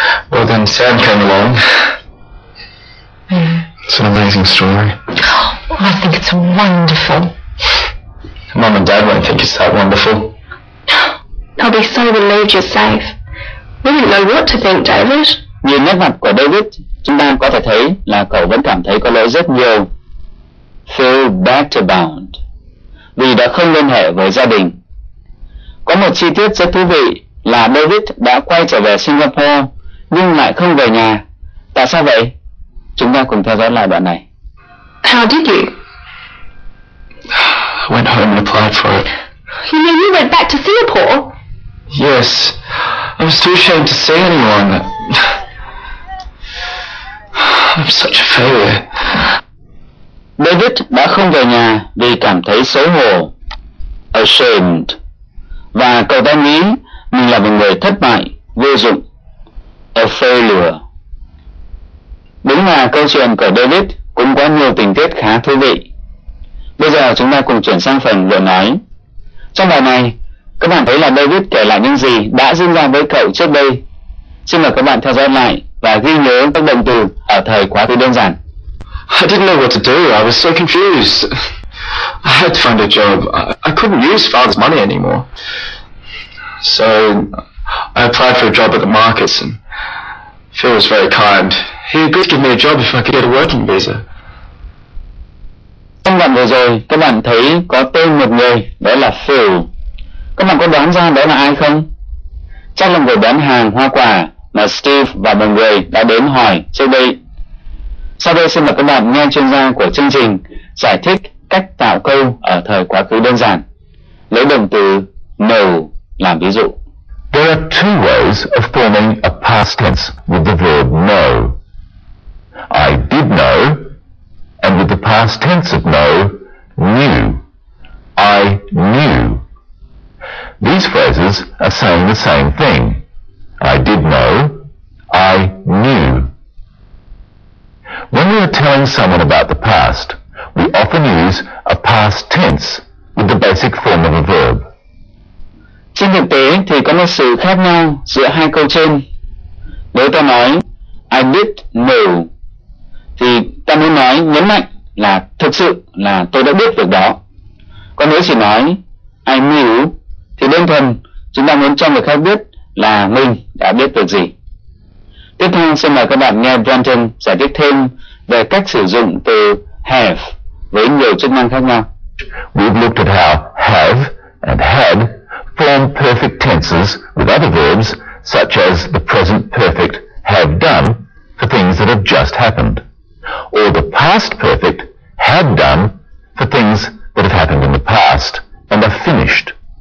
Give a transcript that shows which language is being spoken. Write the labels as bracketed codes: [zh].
[en] Well, then Sam came along. It's an amazing story. Oh, I think it's wonderful. Mum and Dad won't think it's that wonderful. I'll be so relieved you're safe. We didn't know what to think, David. [vi] Nhìn nét mặt của David, chúng ta có thể thấy là cậu vẫn cảm thấy có lỗi rất nhiều. [en] Feel bad about, [vi] vì đã không liên hệ với gia đình. Có một chi tiết rất thú vị là David đã quay trở về Singapore nhưng lại không về nhà. Tại sao vậy? Chúng ta cùng theo dõi lại đoạn này. [en] How did you? I went home and applied for it. You mean you went back to Singapore? Yes. I was too ashamed to say anyone. I'm such a failure. [vi] David đã không về nhà vì cảm thấy xấu hổ. ashamed. Và cậu ta nghĩ mình là một người thất bại, vô dụng, a failure. Đúng là câu chuyện của David cũng có nhiều tình tiết khá thú vị. Bây giờ chúng ta cùng chuyển sang phần luận nói. Trong bài này, các bạn thấy là David kể lại những gì đã diễn ra với cậu trước đây. Xin mời các bạn theo dõi lại và ghi nhớ các động từ ở thời quá khứ đơn giản. [en] I didn't know what to do. I was so confused. I had to find a job. I couldn't use father's money anymore. So I applied for a job at the markets, and Phil was very kind. He agreed to give me a job if I could get a working visa. [vi] Trong đoạn vừa rồi, các bạn thấy có tên một người, đó là Phil. Các bạn có đoán ra đó là ai không? Chắc là người bán hàng hoa quả mà Steve và mọi người đã đến hỏi trước đây. Sau đây xin mời các bạn nghe chuyên gia của chương trình giải thích cách tạo câu ở thời quá khứ đơn giản. Lấy động từ know làm ví dụ. [en] There are two ways of forming a past tense with the verb know. I did know, and with the past tense of know, knew. I knew. These phrases are saying the same thing. I did know, I knew. When we are telling someone about the past, we often use a past tense with the basic form of a verb. [vi] Trên thực tế thì có một sự khác nhau giữa hai câu trên. Nếu ta nói [en] I did know [vi] thì ta muốn nói nhấn mạnh là thực sự là tôi đã biết việc đó. Còn nếu chỉ nói [en] I knew [vi] thì đơn thuần chúng ta muốn cho người khác biết là mình đã biết việc gì. Tiếp theo xin mời các bạn nghe Brenton giải thích thêm về cách sử dụng từ have với nhiều chức năng khác nhau. [en] We've looked at how have and had form perfect tenses with other verbs such as the present perfect have done for things that have just happened, or the past perfect had done for things that have happened in the past and are finished.